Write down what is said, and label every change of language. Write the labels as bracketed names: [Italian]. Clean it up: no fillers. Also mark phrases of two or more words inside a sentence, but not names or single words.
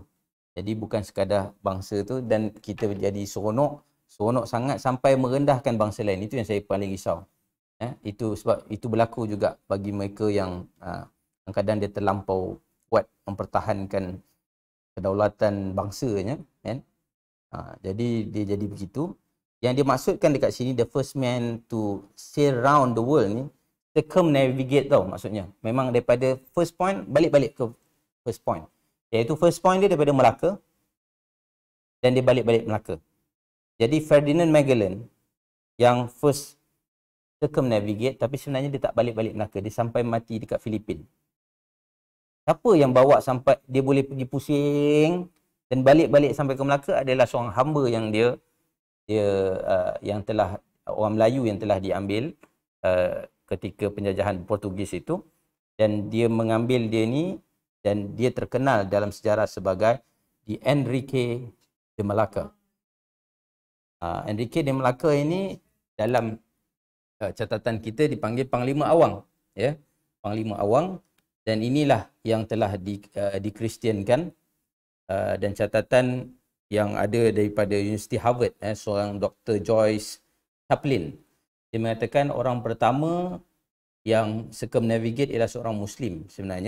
[Malay] Jadi bukan sekadar bangsa tu dan kita jadi seronok sangat sampai merendahkan bangsa lain. Itu yang saya paling risau. Itu sebab itu berlaku juga bagi mereka yang kadang-kadang dia terlampau kuat mempertahankan kedaulatan bangsanya kan. Jadi dia jadi begitu. Yang dimaksudkan dekat sini, [English] the first man to sail around the world ni, circumnavigate [Malay] tau maksudnya. Memang daripada [English] first point [Malay] balik-balik ke [English] first point. [Malay] Iaitu [English] first point [Malay] dia daripada Melaka dan dia balik-balik Melaka. Jadi Ferdinand Magellan yang [English] first circumnavigate, [Malay] tapi sebenarnya dia tak balik-balik Melaka, dia sampai mati dekat Filipin. Siapa yang bawa sampai dia boleh pergi pusing dan balik-balik sampai ke Melaka adalah seorang hamba yang dia yang telah, orang Melayu yang telah diambil ketika penjajahan Portugis itu, dan dia mengambil dia ni dan dia terkenal dalam sejarah sebagai di Enrique de Malacca. Enrique de Malacca ini dalam catatan kita dipanggil Panglima Awang, ya, Panglima Awang, dan inilah yang telah dikristiankan, dan catatan yang ada daripada Universiti Harvard, seorang Dr. Joyce Chaplin, dia mengatakan orang pertama yang circumnavigate ialah seorang Muslim sebenarnya.